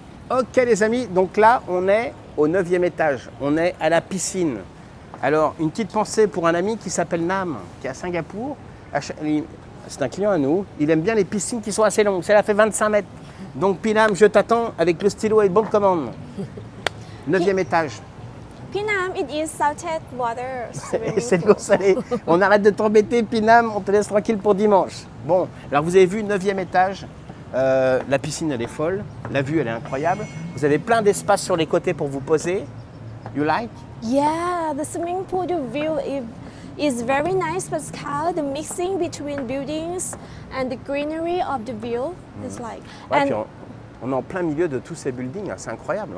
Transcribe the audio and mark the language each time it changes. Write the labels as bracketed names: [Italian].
[French] Ok les amis, donc là on est au 9e étage, on est à la piscine. Alors une petite pensée pour un ami qui s'appelle Nam, qui est à Singapour. C'est un client à nous, il aime bien les piscines qui sont assez longues, celle-là fait 25 mètres. Donc Pinam, je t'attends avec le stylo et le bon de commande. 9e étage. [English] Pinam, it is salted water. [French] Et c'est de l'eau salée. On arrête de t'embêter Pinam, on te laisse tranquille pour dimanche. Bon, alors vous avez vu 9e étage. La piscine elle est folle, la vue elle est incroyable. Vous avez plein d'espace sur les côtés pour vous poser. [English] You like? Yeah, the swimming pool, the view is very nice, Pascal. The mixing between buildings and the greenery of the view is like. [French] Ouais, [English] and [French] puis on est en plein milieu de tous ces buildings, hein, c'est incroyable.